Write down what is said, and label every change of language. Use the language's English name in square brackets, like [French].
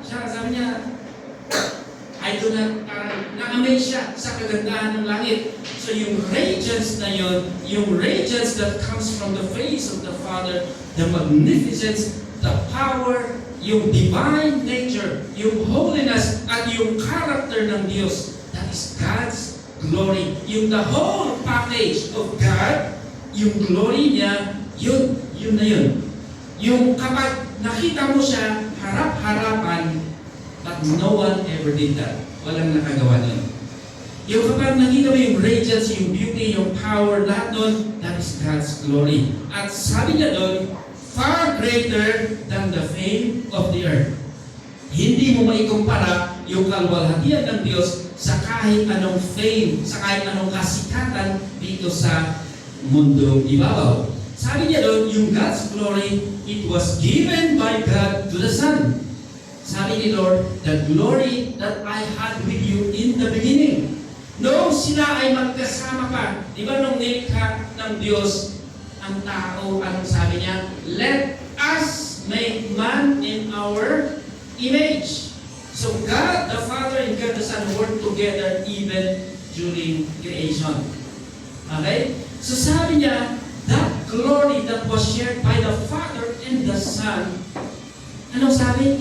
[Filipino] Siya, sabi niya, ay doon na parang na-amaze siya sa kagandahan ng langit. [English] So yung radiance na yun, yung radiance that comes from the face of the Father, the magnificence, the power, yung divine nature, yung holiness, [Filipino] at yung character ng Diyos, [English] that is God's glory. [Filipino] Yung [English] the whole package of God, [Filipino] yung glory niya, yun na yun. Yung kapag nakita mo siya, [English] harap-harapan, but no one ever did that. [Filipino] Walang nakagawa nun. Yung kapag nakita mo yung radiance, yung beauty, yung power, lahat nun, [English] that is God's glory. [Filipino] At sabi niya doon, [English] far greater than the fame of the earth. [Filipino] Hindi mo maikumpara yung kalwalhatian ng Diyos sa kahit anong fame, sa kahit anong kasikatan dito sa mundong ibabaw. Sabi niya doon, [English] yung God's glory, it was given by God to the Son. [Filipino] Sabi ni Lord, [English] the glory that I had with you in the beginning. [Filipino] Noong sila ay magkasama pa, di ba nung nilikha ng Diyos ang tao, anong sabi niya? [English] Let us make man in our image. So God the Father and God the Son work together even during creation. Okay? So sabi niya, that glory that was shared by the Father and the Son, [Filipino] anong sabi?